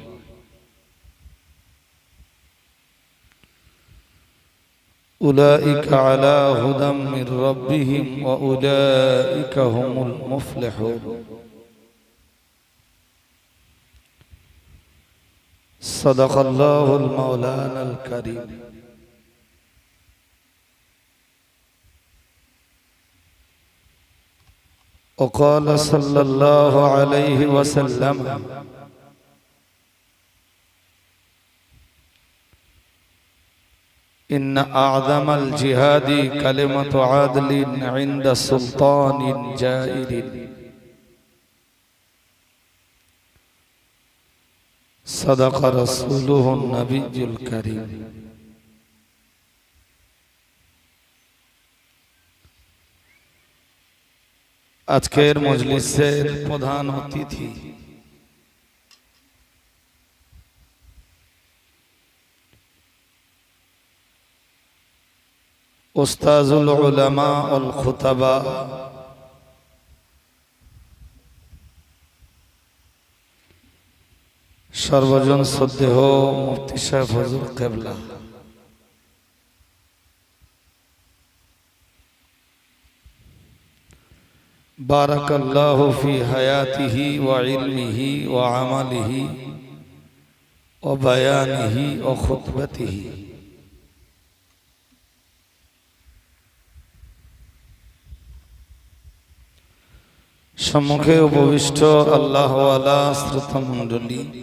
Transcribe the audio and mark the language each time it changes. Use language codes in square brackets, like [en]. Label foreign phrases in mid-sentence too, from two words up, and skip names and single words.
[ar] أولئك على هدى من ربهم وأولئك هم المفلحون صدق الله مولانا الكريم وقال صلى الله عليه وسلم إن أعظم الجهاد كلمة عدل عند سلطان جائر صدق رسوله النبي الكريم [bn] আজকের মজলিসের প্রধান অতিথি [ar] أستاذ العلماء والخطباء [bn] সর্বজন শ্রদ্ধেয় মুফতি সাহেব হুজুর কিবলা [ar] بارك الله في حياته وعلمه وعمله وبيانه وخطبته [bn] সম্মুখে উপবিষ্ট আল্লাহওয়ালা শ্রোতা মণ্ডলী